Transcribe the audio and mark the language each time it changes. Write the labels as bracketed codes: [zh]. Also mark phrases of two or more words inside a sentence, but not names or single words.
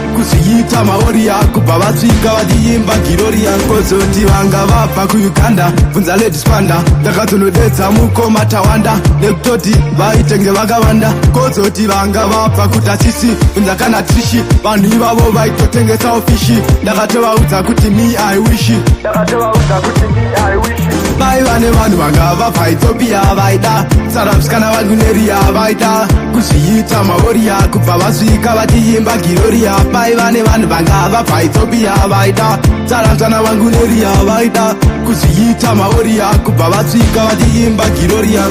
[sn] Kuzviita maoria kubva vasvika vachiimba giroria. Kozoti vanga vabva kuUganda. Bvunza Lady Spanda. Ndakatonodetsa mukoma Tawanda. Nekutoti vaitenge vakawanda. Kozoti vanga vabva kuTasisi. Bvunza kana Trishi. Vanhu ivavo vaitotengesa ofishi. Ndakatovaudza kuti [en] me I wish. [sn] Ndakatovaudza kuti [en] me I wish. [sn] Vaiva nevanhu vanga vabva Ethiopia vaida. Sara musikana vangu neria vaida. Kuzviita maoria kubva vasvika vachiimba giroria. Vaiva nevanhu vanga vabva Ethiopia vaida. Sara musikana vangu neria vaida. Kuzviita maoria kubva vasvika vachiimba giroria.